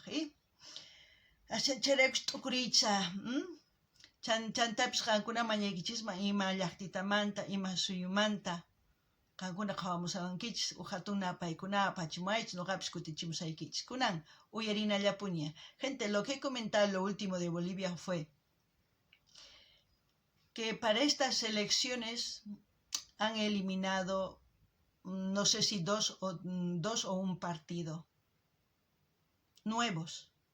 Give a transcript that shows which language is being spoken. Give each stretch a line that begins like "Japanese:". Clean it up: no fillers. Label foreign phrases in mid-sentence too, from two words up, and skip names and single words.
Quechua: Chayraykus t'ukuriycha. Chantapis qankuna mañaykichisman ima llaqtitamanta, ima suyumanta. Qankuna qawamusankichis, uhatuna paykuna apachimaychis, noqapis kutichimusaykichis. Kunan uyarinallapuña.
Spanish: Gente, lo que he comentado lo último de Bolivia fue que para estas elecciones han eliminado, no sé si dos o un partido nuevos.